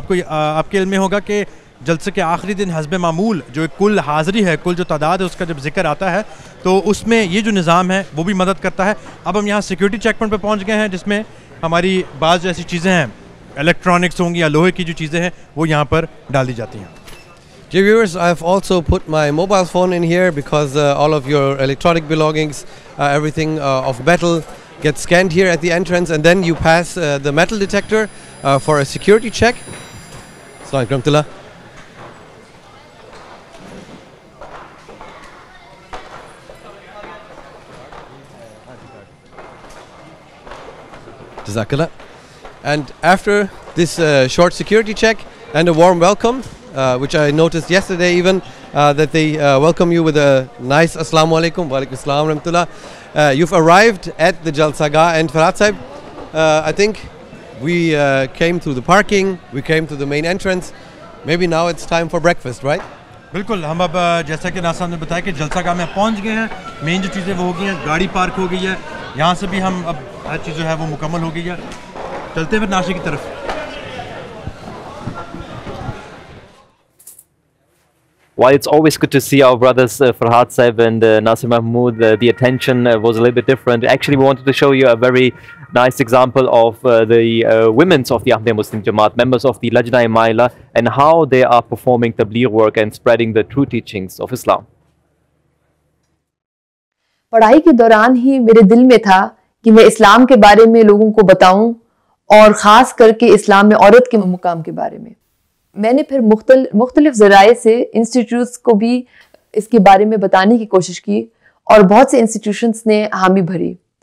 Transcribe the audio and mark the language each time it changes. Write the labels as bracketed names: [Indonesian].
[Urdu] آپ کے علم میں ہوگا کہ جلسے کے آخری دن حسب معمول جو کل حاضری ہے، کل جو تعداد ہے، اس کا جب ذکر آتا ہے تو اس میں یہ جو نظام ہے وہ بھی مدد کرتا ہے. اب ہم یہاں سیکیورٹی چیک پوائنٹ پہ پہنچ گئے ہیں، جس میں ہماری بعض ایسی چیزیں ہیں، الیکٹرانکس ہوں گی یا لوہے کی جو چیزیں ہیں وہ یہاں پر ڈال دی جاتی ہیں. [English] Dear viewers, I have also put my mobile phone in here because all of your electronic belongings, everything of metal gets scanned here at the entrance, and then you pass the metal detector for a security check. Assalamu alaikum warahmatullah. Jazakallah. And after this short security check and a warm welcome, which I noticed yesterday even, that they welcome you with a nice Assalamu alaikum, wa alaikum assalam rahmatullah. You've arrived at the Jalsagah, and Farhad Sahib, I think we came through the parking, we came through the main entrance. Maybe now it's time for breakfast, right? [Urdu] بالکل. ہم اب جیسا کہ ناصر نے بتایا کہ جلسہ گاہ میں پہنچ گئے ہیں. مین جو چیزیں وہ ہو گئی ہیں، گاڑی پارک ہو گئی ہے، یہاں سے بھی ہم اب ہر چیز جو ہے وہ مکمل ہو گئی ہے. چلتے ہیں پھر ناشتے کی طرف. [English] While it's always good to see our brothers Farhad Sahib and Nasir Mahmood, the attention was a little bit different. Actually, we wanted to show you a very nice example of the women's of the Ahmadiyya Muslim Jamaat, members of the Lajna Maila, and how they are performing tabligh work and spreading the true teachings of Islam. [Urdu] پڑھائی کے دوران ہی میرے دل میں تھا کہ میں اسلام کے بارے میں لوگوں کو بتاؤں، اور خاص کر کے اسلام میں عورت کے مقام کے بارے میں. میں نے پھر مختلف ذرائع سے انسٹیٹیوٹس کو بھی اس کے بارے میں بتانے کی کوشش کی، اور بہت سے انسٹیٹیوشنس نے حامی بھری.